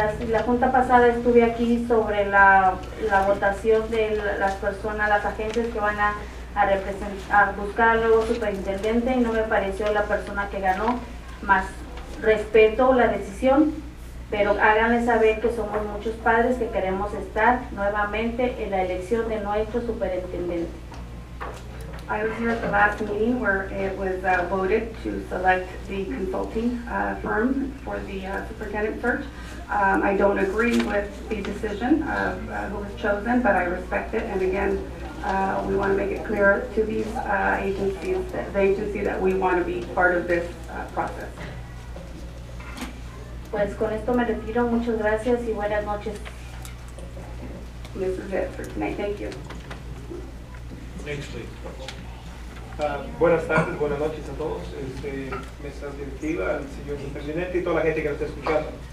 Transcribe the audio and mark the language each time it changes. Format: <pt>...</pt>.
<es>La junta pasada estuve aquí sobre la votación de las personas, las agencias que van a buscar al nuevo superintendente, y no me pareció la persona que ganó, más respeto la decisión, pero háganle saber que somos muchos padres que queremos estar nuevamente en la elección de nuestro superintendente.</es> <en>I was here at the last meeting where it was voted to select the consulting firm for the superintendent search. I don't agree with the decision of who was chosen, but I respect it. And again, we want to make it clear to these agencies, the agency, that we want to be part of this process.</en> <es>Pues con esto me retiro. Muchas gracias y buenas noches.</es> <en>This is it for tonight. Thank you. Next, please.</en> <es>Buenas tardes, buenas noches a todos, mesa directiva, al señor superintendente y toda la gente que nos está escuchando.</es>